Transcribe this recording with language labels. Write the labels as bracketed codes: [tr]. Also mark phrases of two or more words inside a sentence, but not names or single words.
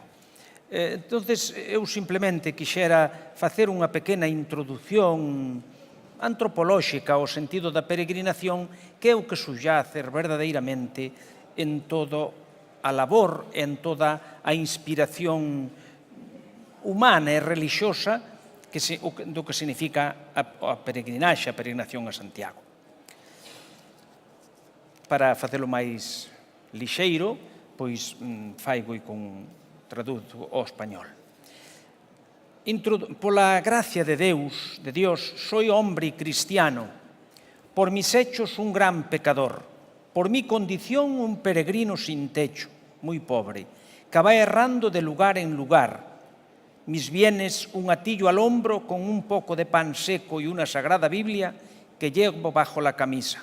[gl] Entonces, eu simplemente quixera facer unha pequena introdución antropolóxica ao sentido da peregrinación, que é o que subyace verdadeiramente en toda a labor, en toda a inspiración humana e relixiosa do que significa a peregrinaxe, a peregrinación a Santiago. Para facelo máis lixeiro, pois faigo e traduzo ao español. [es] Pola gracia de Dios, soy hombre y cristiano, por mis hechos un gran pecador, por mi condición un peregrino sin techo, muy pobre, que va errando de lugar en lugar, mis bienes un atillo al hombro con un poco de pan seco y una sagrada Biblia que llevo bajo la camisa.